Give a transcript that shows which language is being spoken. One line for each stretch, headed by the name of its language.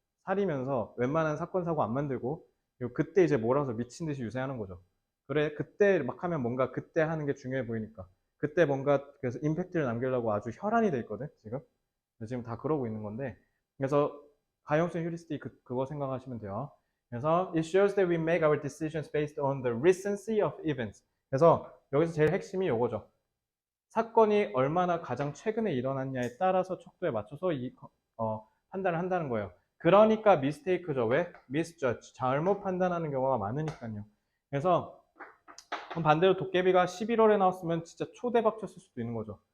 Korean: 사리면서 웬만한 사건, 사고 안 만들고, 그리고 그때 이제 몰아서 미친 듯이 유세하는 거죠. 그래, 그때 막 하면 뭔가 그때 하는 게 중요해 보이니까. 그때 뭔가 그래서 임팩트를 남기려고 아주 혈안이 돼 있거든, 지금. 지금 다 그러고 있는 건데. 그래서 가용성 휴리스틱 그거 생각하시면 돼요.
English: 그래서 it shows that we make our decisions based on the recency of events.
Korean: 그래서 여기서 제일 핵심이 이거죠. 사건이 얼마나 가장 최근에 일어났냐에 따라서 척도에 맞춰서 판단을 한다는 거예요. 그러니까 미스테이크죠. 왜? misjudge. 잘못 판단하는 경우가 많으니까요. 그래서 반대로 도깨비가 11월에 나왔으면 진짜 초대박 쳤을 수도 있는 거죠.